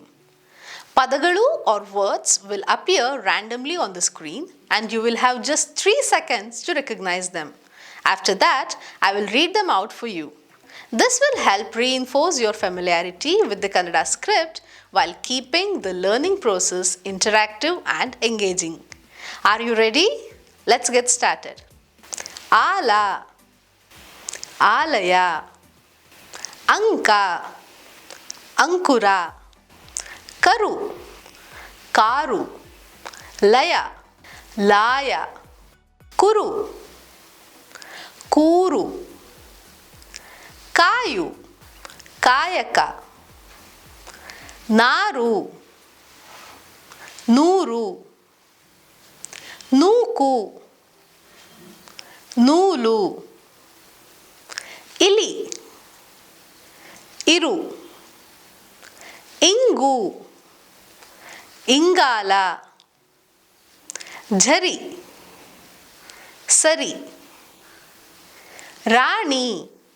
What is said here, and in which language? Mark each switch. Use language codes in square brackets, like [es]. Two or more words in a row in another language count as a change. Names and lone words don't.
[en] Padagalu or words will appear randomly on the screen and you will have just 3 seconds to recognize them. After that, I will read them out for you. This will help reinforce your familiarity with the Kannada script while keeping the learning process interactive and engaging. Are you ready? Let's get started. [kn] ಅಲ, ಆಲಯ, ಅಂಕ, ಅಂಕುರ, ಕರು, ಕರು, ಲಯ, ಲಯ, ಕುರು, ಕುರು, ಕಾಯು, ಕಾಯಕ, ನರು, ನೂರು, ನುಕು, ನುಲು, ಇಲಿ, ಇರು, ಇಂಗು, ಇಂಗಳ, ಝರಿ, ಸರಿ, ರಾಣಿ,